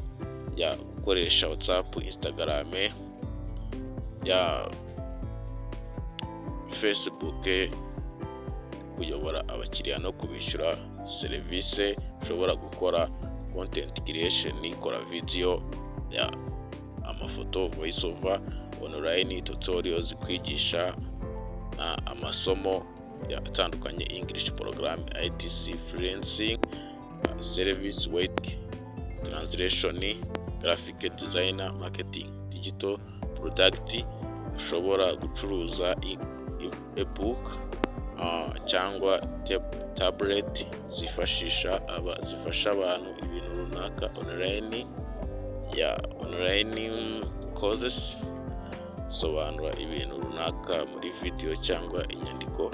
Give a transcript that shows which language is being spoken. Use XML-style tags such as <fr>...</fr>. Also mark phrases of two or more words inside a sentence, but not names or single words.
<rw>Gukoresha WhatsApp, Instagram, Facebook, kuyobora abakiriya no kubishyura serivisi. Ushobora gukora</rw> <en>content creation,</en> <rw>ikora video, amafoto,</rw> <en>voice over, online tutorials,</en> <rw>kwigisha amasomo atandukanye,</rw> <en>English program, ITC, freelancing, service, wait, translation, graphic designer, marketing, digital product.</en> <rw>Ushobora gucuruza ebook cyangwa tablet zifasha abantu ibintu runaka online.</rw> <en>Online courses,</en> <rw>sobanura ibintu runaka muri video cyangwa inyandiko.</rw>